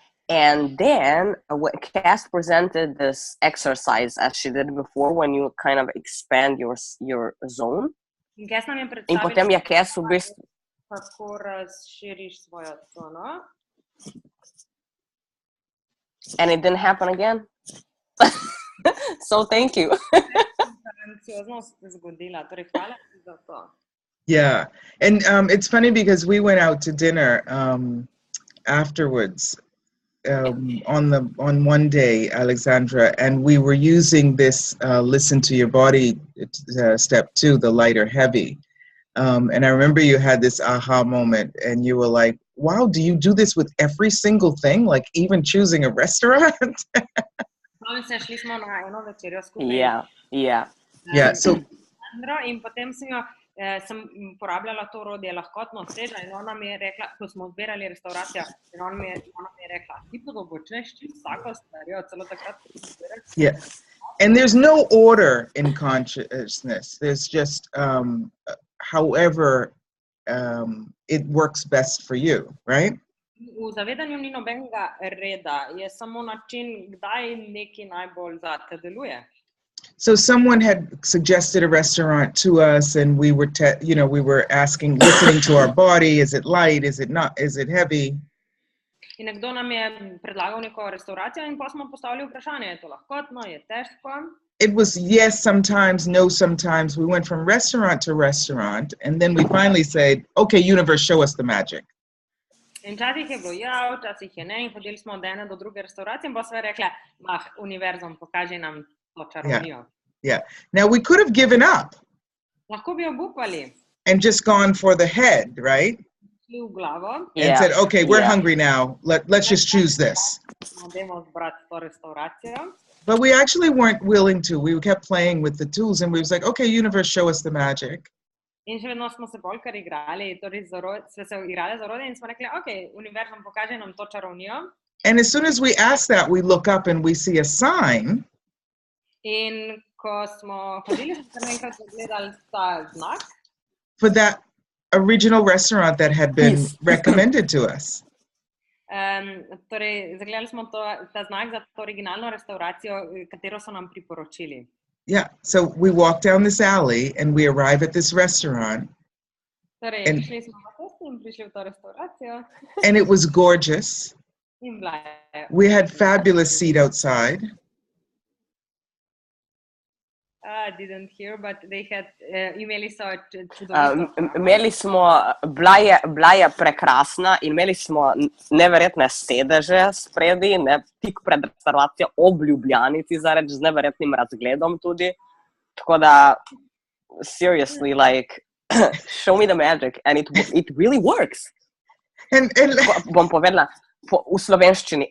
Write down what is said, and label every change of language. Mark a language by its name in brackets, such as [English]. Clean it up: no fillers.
[English] And then Cass presented this exercise as she did before, when you kind of expand your zone. [Slovenian] In Cass nam je In potem je Cass v bistvu kako razširiš svojo cono. [English] And it didn't happen again. So thank you. [Slovenian] Anksiozno se zgodila, torej hvala ti za to. [English] Yeah, and it's funny because we went out to dinner afterwards on one day, Alexandra, and we were using this listen to your body step 2, the light or heavy. And I remember you had this aha moment, and you were like, "Wow, do you do this with every single thing? Like even choosing a restaurant?" [Slovenian] Šli smo na eno večerjo skupaj. [English] Yeah. Yeah. So. [Slovenian] In potem sem uporabljala to orodje lahkotno teža in ona mi je rekla, ko smo zbirali restauracijo, in ona mi je rekla, ti počneš vsako stvar, celo takrat, ko smo zbirali. [English] Yeah. And there's no order in consciousness. There's just however it works best for you, right? [Slovenian] V zavedanju ni nobenega reda, je samo način, kdaj nekaj najbolj zate deluje. [English] So someone had suggested a restaurant to us, and we were, we were asking, listening to our body. Is it light? Is it not? Is it heavy? [Slovenian] In nekdo nam je predlagal neko restauracijo, in pa smo postavili vprašanje, je to lahkotno, je težko? [English] It was yes sometimes, no sometimes. We went from restaurant to restaurant, and then we finally said, "Okay, universe, show us the magic." [Slovenian] In včasih je bilo ja, včasih je ne, in hodili smo od ene do druge restauracije, in pa sva rekla, univerzum, pokaži nam to čarovnijo. [English] Yeah. Now we could have given up. [Slovenian] Lahko bi obupali. [English] And just gone for the head, right? [Slovenian] Šli v glavo. [English] And said, "Okay, we're hungry now. Let's just choose this." [Slovenian] Dajmo zbrati to restauracijo. [English] But we actually weren't willing to. We kept playing with the tools, and we was like, "Okay, universe, show us the magic." [Slovenian] In še vedno smo se bolj kar igrali, torej smo se igrali z orodjem in smo rekli, okay, univerzum pokaže nam to čarovnijo. [English] And as soon as we ask that, we look up and we see a sign. [Slovenian] In ko smo hodili, smo naenkrat gledali ta znak. [English] For that original restaurant that had been recommended to us. [Slovenian] Torej, zagledali smo ta znak za to originalno restauracijo, katero so nam priporočili. [English] Yeah, so we walk down this alley and we arrive at this restaurant. [Slovenian] Torej, šli smo na cesto in prišli v to restauracijo. [English] And it was gorgeous. [Slovenian] In bila je. [English] We had fabulous seat outside. I didn't hear, but they had, [Slovenian] imeli so čudovito. Imeli smo, bila je prekrasna in imeli smo neverjetne sedeže spredi, tik pred restauracijo ob Ljubljanici, zareč z neverjetnim razgledom tudi. Tako da, [English] seriously, like, show me the magic, and it really works. [Slovenian] Bom povedala v slovenščini.